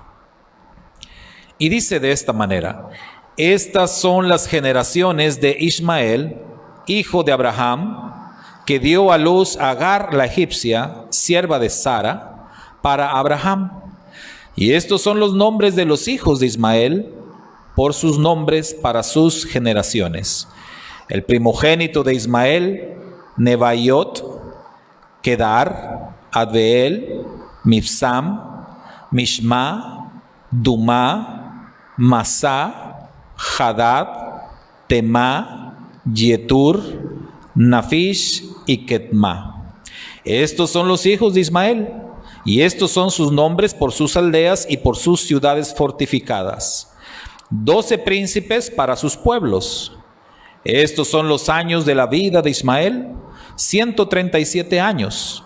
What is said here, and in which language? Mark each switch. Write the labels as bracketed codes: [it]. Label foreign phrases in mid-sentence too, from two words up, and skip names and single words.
[es] Y dice de esta manera: estas son las generaciones de Ismael, hijo de Abraham, que dio a luz a Agar la egipcia, sierva de Sara, para Abraham. Y estos son los nombres de los hijos de Ismael, por sus nombres para sus generaciones. El primogénito de Ismael, Nebaiot, Kedar, Adbeel, Mibsam, Mishma, Dumá, Masá, Hadad, Temá, Yetur, Nafish y Ketma. Estos son los hijos de Ismael, y estos son sus nombres por sus aldeas y por sus ciudades fortificadas. 12 príncipes para sus pueblos. Estos son los años de la vida de Ismael, 137 años.